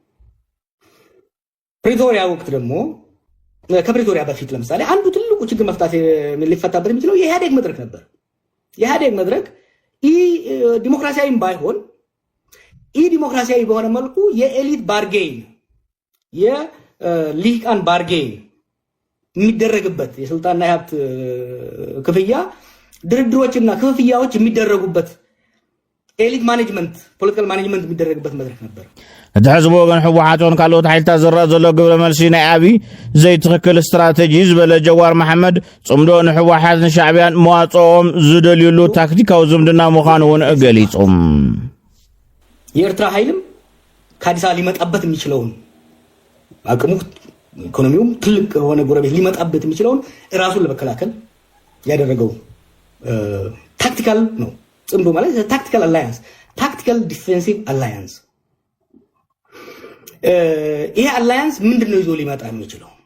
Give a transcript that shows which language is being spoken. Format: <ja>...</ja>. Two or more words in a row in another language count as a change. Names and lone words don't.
<am>ፕሪቶሪያ ወቅት ደግሞ ከፕሪቶሪያ በፊት ለምሳሌ አንዱ ትልቁ ችግር መፍታት ሊፈታበት የሚችለው የኢህአዴግ መድረክ ነበር። የኢህአዴግ መድረክ ዲሞክራሲያዊም ባይሆን ዲሞክራሲያዊ በሆነ መልኩ</am> <en>elite bargain</en> <am>የሊቃን ባርጌን የሚደረግበት የስልጣንና የሀብት ክፍያ ድርድሮችና ክፍያዎች የሚደረጉበት</am> <en>elite management political management</en> <am>የሚደረግበት መድረክ ነበር።</am> <ti>ተሕዝቦ ወገን ሕወሓትን ካልኦት ሓይልታት ዝረአ ዘሎ ግብረ መልሲ ናይ አብይ ዘይትኽክል ስትራቴጂ ዝበለ ጀዋር መሐመድ ጽምዶ ንሕወሓት ንሻዕብያን መዋጽኦም ዝደልዩሉ ታክቲካዊ ዝምድና ምዃኑ እውን ገሊጹም</ti> <am>የኤርትራ ኃይልም ከአዲስ አበባ ሊመጣበት የሚችለውን አቅሙ ኢኮኖሚውም ትልቅ ሆነ ጎረቤት ሊመጣበት የሚችለውን ራሱን ለመከላከል ያደረገው ታክቲካል ነው። ጽምዶ ማለት</am> <en>tactical alliance፣ tactical defensive alliance።</en> <am>ይሄ አላያንስ ምንድነው ይዞ ሊመጣ የሚችለው?</am>